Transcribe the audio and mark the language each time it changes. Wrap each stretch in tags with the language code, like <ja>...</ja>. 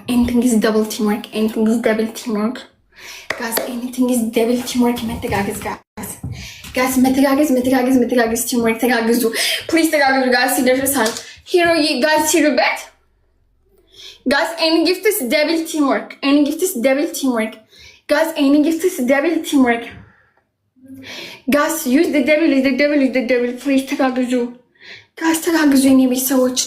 <en>Anything is double teamwork. Anything is double teamwork. Guys, anything is double teamwork.</en> <am>መተጋገዝ</am> <en>guys.</en> <am>መተጋገዝ</am> <en>teamwork.</en> <am>ተጋገዙ.</am> <en>Please</en> <am>ተጋገዙ</am> <en>guys.</en> <am>ይደርሳል.</am> <en>Hero guys</en> <am>ሲሩበት.</am> <en>Guys, any gift is double teamwork. Any gift is double teamwork. Guys, any gift is double teamwork. Guys, use the double. Please</en> <am>ተጋገዙ.</am> <en>Guys,</en> <am>ተጋገዙ የኔ ቤተሰቦች.</am>